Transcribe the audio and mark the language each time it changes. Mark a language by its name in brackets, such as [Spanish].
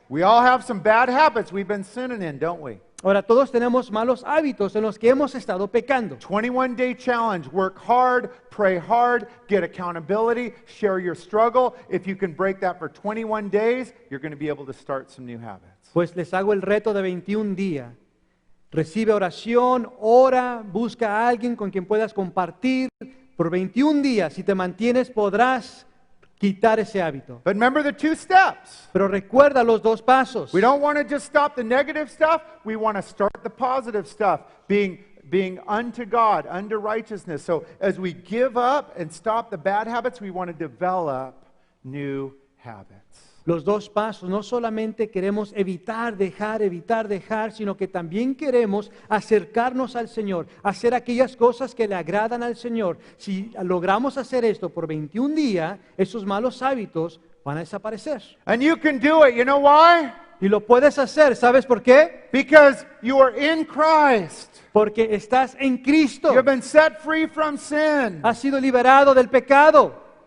[English] We all have some bad habits we've been sinning in, don't we? [Spanish] Ahora todos tenemos malos hábitos en los que hemos estado pecando. [English] 21-day challenge. Work hard, pray hard, get accountability, share your struggle. If you can break that for 21 days, you're going to be able to start some new habits. [Spanish] Pues les hago el reto de 21 días. Recibe oración, ora, busca a alguien con quien puedas compartir. Por 21 días, si te mantienes, podrás quitar ese hábito. [English] But remember the 2 steps. [Spanish] Pero recuerda los 2 pasos. [English] We don't want to just stop the negative stuff. We want to start the positive stuff, being unto God, unto righteousness. So as we give up and stop the bad habits, we want to develop new habits. [Spanish] Los dos pasos, no solamente queremos evitar, dejar, sino que también queremos acercarnos al Señor, hacer aquellas cosas que le agradan al Señor. Si logramos hacer esto por 21 días, esos malos hábitos van a desaparecer. [English] And you can do it. You know why? [Spanish] Y lo puedes hacer, ¿sabes por qué? [English] Because you are in Christ. [Spanish] Porque estás en Cristo. [English] You have been set free from sin. [Spanish] Has sido liberado del pecado.